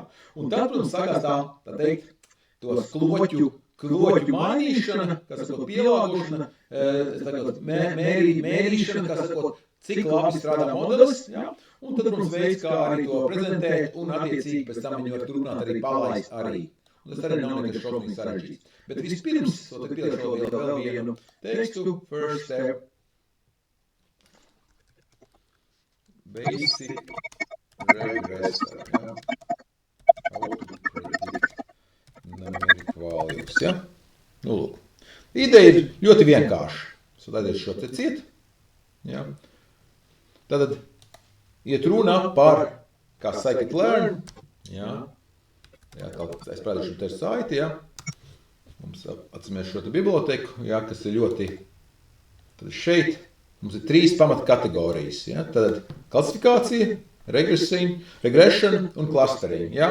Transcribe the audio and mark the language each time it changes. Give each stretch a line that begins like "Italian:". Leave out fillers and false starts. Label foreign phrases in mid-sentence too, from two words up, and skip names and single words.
Latvian: Un tad, protams, sākās tā teikt, tos kloķu mainīšana, kā sakot, pielāgošana, mērīšana, kā sakot, cik labi strādā modelis, jā. Un tad, protams, veids, kā arī to prezentēt, un attiecīgi pēc tam viņi var turpināt arī palaist arī. Un tas arī nav nekas šausmīgi sarežģīts. Bet vispirms, tad pieliešu vēl vienu tekstu,
English: first step, basic regressor, jā. How to predict numeric values,
Latvian: jā. Lūk. Ideja ir ļoti vienkārša. Tad šo te ciet, jā. Tad iet runa par, kā scikit-learn, jā, es prādīšu te saiti, jā, mums atcīmēs šo te biblioteku, jā, kas ir ļoti, tad šeit mums ir 3 pamatkategorijas, jā, tad klasifikācija, regression un clustering, jā.